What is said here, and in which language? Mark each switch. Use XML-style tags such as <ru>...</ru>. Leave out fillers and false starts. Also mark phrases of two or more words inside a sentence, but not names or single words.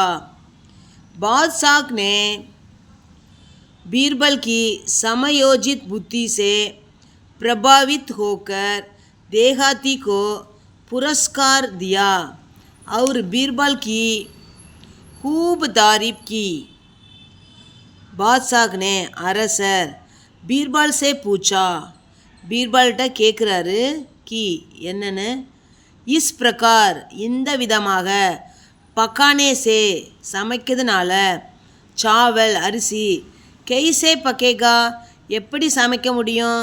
<hi>बादशाह ने बीरबल की समयोजित बुद्धि से प्रभावित होकर देहाती को पुरस्कार दिया और बीरबल की खूब तारीफ की। बादशाह ने அரசர் பீர்பால் से पूछा,</hi> <ta>பீர்பால்கிட்ட கேட்குறாரு கி என்னன்னு,</ta> <hi>इस प्रकार</hi> <ta>இந்த விதமாக,</ta> <hi>पकाने से</hi> <ta>சமைக்கிறதுனால, சாவல் அரிசி,</ta> <hi>कैसे पकेगा</hi> <ta>எப்படி சமைக்க முடியும்?</ta>